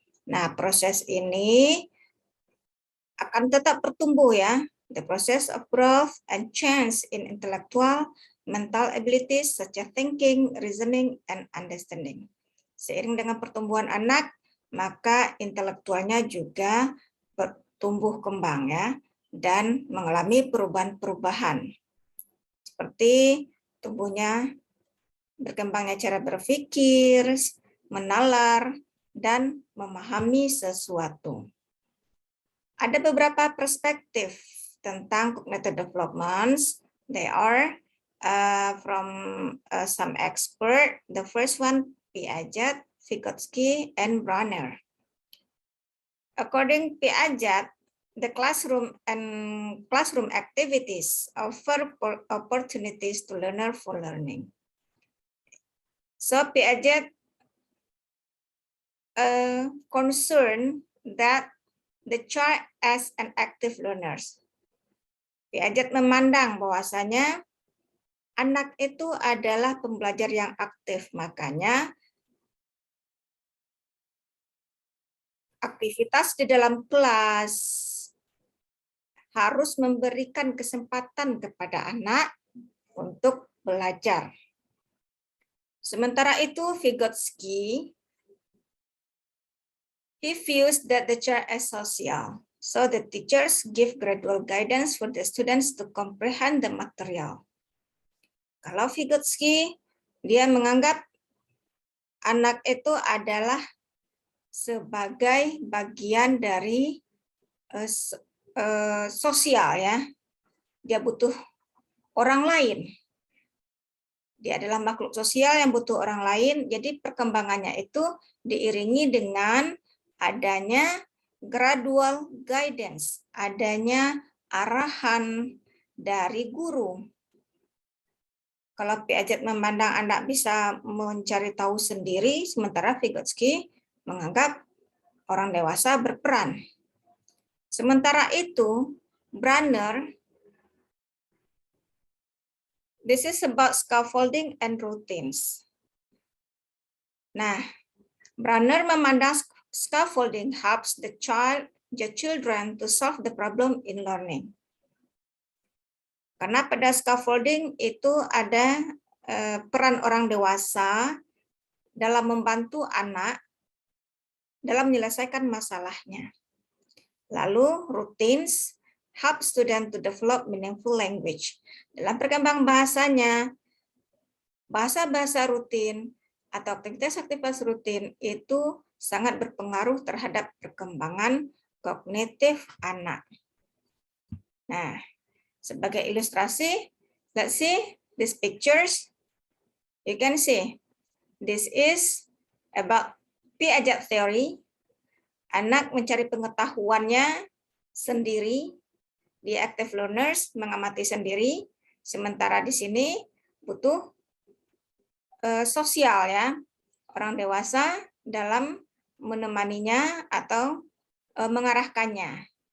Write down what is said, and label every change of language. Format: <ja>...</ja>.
<id>Nah, proses ini akan tetap bertumbuh ya.</id> <en>The process of growth and change in intellectual, mental abilities such as thinking, reasoning, and understanding.</en> <id>Seiring dengan pertumbuhan anak, maka intelektualnya juga bertumbuh kembang ya, dan mengalami perubahan-perubahan. Seperti tumbuhnya, berkembangnya cara berpikir, menalar, dan memahami sesuatu. Ada beberapa perspektif tentang cognitive developments.</id> <en>They are from some expert. The first one, Piaget, Vygotsky, and Bronner. According Piaget, the classroom activities offer opportunities to learner for learning. So Piaget concerned that the child as an active learner.</en> <id>Piaget memandang bahwasanya anak itu adalah pembelajar yang aktif, makanya aktivitas di dalam kelas harus memberikan kesempatan kepada anak untuk belajar. Sementara itu,</id> <en>Vygotsky, he views that the child is social, so the teachers give gradual guidance for the students to comprehend the material.</en> <id>Kalau Vygotsky, dia menganggap anak itu adalah sebagai bagian dari sosial ya. Dia butuh orang lain. Dia adalah makhluk sosial yang butuh orang lain, jadi perkembangannya itu diiringi dengan adanya gradual guidance, adanya arahan dari guru. Kalau Piaget memandang anak bisa mencari tahu sendiri, sementara Vygotsky menganggap orang dewasa berperan. Sementara itu,</id> <en>Bronner, this is about scaffolding and routines.</en> <id>Nah, Bronner memandang</id> <en>scaffolding helps the children to solve the problem in learning.</en> <id>Karena pada scaffolding itu ada peran orang dewasa dalam membantu anak dalam menyelesaikan masalahnya.</id> <en>Lalu routines help student to develop meaningful language.</en> <id>Dalam perkembangan bahasanya, bahasa-bahasa rutin atau aktivitas-aktivitas rutin itu sangat berpengaruh terhadap perkembangan kognitif anak. Nah, sebagai ilustrasi,</id> <en>let's see these pictures. You can see this is about Piaget theory.</en> <id>Anak mencari pengetahuannya sendiri, di active learners mengamati sendiri, sementara di sini butuh sosial ya, orang dewasa dalam menemaninya atau mengarahkannya.</id>